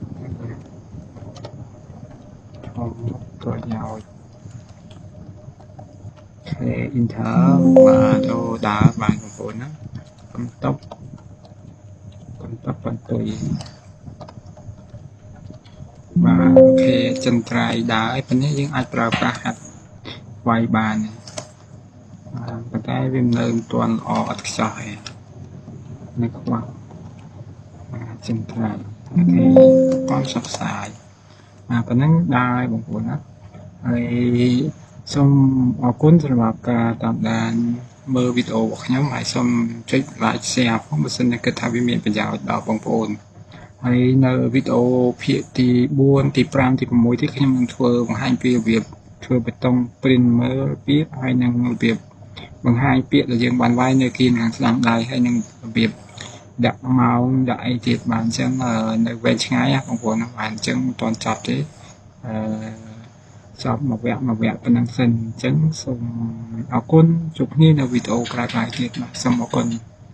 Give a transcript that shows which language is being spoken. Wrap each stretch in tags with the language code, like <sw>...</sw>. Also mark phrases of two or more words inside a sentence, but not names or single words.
<km>ប្រយោជន៍Inter បាទដើរបានបងប្អូនណាបន្ទប់បន្ទុយបាទអូខេចិនត្រៃដើរឯប៉ុណ្ណេះយើងអាចប្រើប្រាស់ហាត់វាយបានប៉ុន្តែវានៅមិនទាន់ល្អ អត់ខ្ចោះទេនៅខ្វះចិនត្រៃអូខេ</km> <vi>còn sắp xài</vi> <km>ប៉ុណ្ណឹងដែរបងប្អូនណាហើយសូមអរគុណសម្រាប់ការតាមដានមើលវីដេ អូរបស់ខ្ញុំហើយសូមចុច</km> <en>like share</en> <km>ផងបើសិនជាគិតថាវាមានប្រយោជន៍ដល់បងប្អូនហើយ នៅវីដេអូភាគទី4ទី5ទី6ទៀតខ្ញុំនឹងធ្វើបង្ហាញពីរបៀបធ្វើបេតុង print មើលពាក្យហើយនឹងរបៀបបង្ហាញពាក្យដែលយើងបានវាយនៅគៀនខាងស្ដាំដៃហើយនឹងរបៀបដាក់ម៉ោងដាក់អីទៀតបានអញ្ចឹងនៅវែងឆ្ងាយបងប្អូនបានអញ្ចឹងមិនទាន់ចប់ទេចប់មួយវគ្គប៉ុណ្ណឹងសិនអញ្ចឹងសូមអរគុណជួបគ្នានៅវីដេអូក្រោយៗទៀតបាទសូមអរគុណ</km>